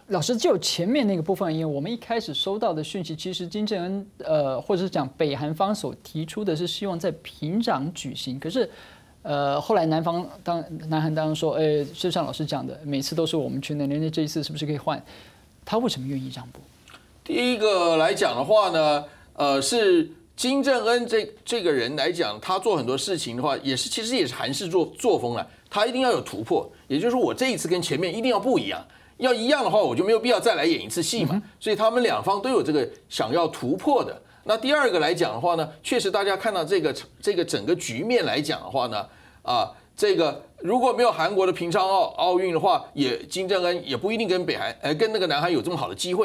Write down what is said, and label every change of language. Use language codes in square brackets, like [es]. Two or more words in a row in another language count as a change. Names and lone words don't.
[zh] 老師，就前面那個部分而言，我們一開始收到的訊息，其實金正恩或者是講北韓方所提出的是希望在平壤舉行，可是後來南韓當然說，就像老師講的，每次都是我們去那，那這一次是不是可以換？他為什麼願意讓步？第一個來講的話呢，是金正恩這個人來講，他做很多事情的話，其實也是韓式作風了。它一定要有突破，也就是说我这一次跟前面一定要不一样。要一样的话，我就没有必要再来演一次戏嘛。所以他们两方都有这个想要突破的。那第二个来讲的话呢，确实大家看到这个整个局面来讲的话呢，这个如果没有韩国的平昌奥运的话，金正恩也不一定跟跟那个南韩有这么好的机会。